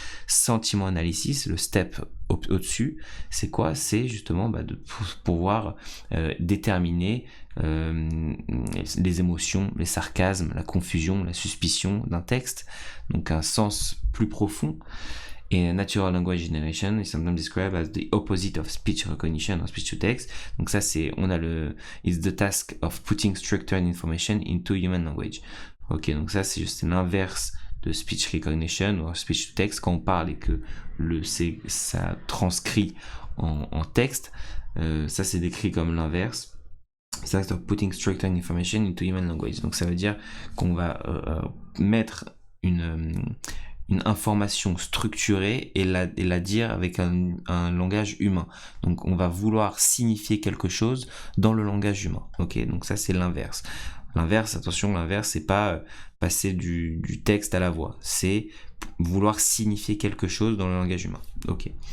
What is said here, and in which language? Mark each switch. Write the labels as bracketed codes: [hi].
[fr] Sentiment analysis, le step au-dessus, c'est quoi? C'est justement de pouvoir déterminer les émotions, les sarcasmes, la confusion, la suspicion d'un texte, donc un sens plus profond. [en] Et natural language generation is sometimes described as the opposite of speech recognition or speech to text. [fr] Donc ça [en] it's the task of putting structured information into human language. [fr] Ok, donc ça c'est l'inverse de speech recognition ou speech to text quand on parle et que ça transcrit en texte. Ça c'est décrit comme l'inverse. [en] It's the task of putting structured information into human language. [fr] Donc ça veut dire qu'on va mettre une information structurée et la dire avec un langage humain. Donc on va vouloir signifier quelque chose dans le langage humain. Ok, donc ça c'est l'inverse. L'inverse, attention, l'inverse c'est pas passer du texte à la voix, c'est vouloir signifier quelque chose dans le langage humain. Ok.